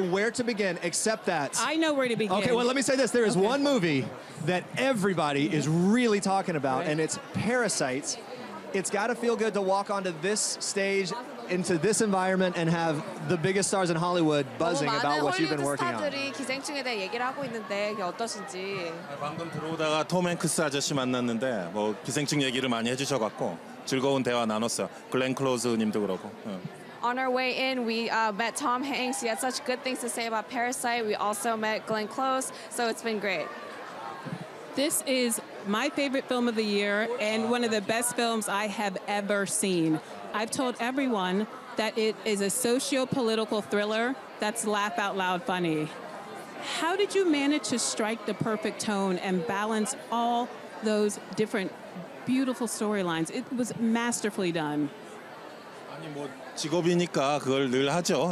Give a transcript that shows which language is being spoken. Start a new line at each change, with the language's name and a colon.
English: know where to begin except that. I know where to begin. Okay, well, let me say this. There is one movie that everybody is really talking about, and it's Parasite. It's got to feel good to walk onto this stage, into this environment, and have the biggest stars in Hollywood buzzing about what you've been working on.
Korean: 스타들이 기생충에 대해 얘기를 하고 있는데 이게 어떠신지. 방금 들어오다가 톰 행크스 아저씨 만났는데 뭐 기생충 얘기를 많이 해주셔갖고 즐거운 대화 나눴어요. 글렌 클로즈 님도 그렇고.
English: On our way in, we met Tom Hanks. He had such good things to say about Parasite. We also met Glenn Close, so it's been great. This is my favorite film of the year and one of the best films I have ever seen. I've told everyone that it is a socio-political thriller that's laugh out loud funny. How did you manage to strike the perfect tone and balance all those different beautiful storylines? It was masterfully done.
Korean: 아니 뭐 직업이니까 그걸 늘 하죠.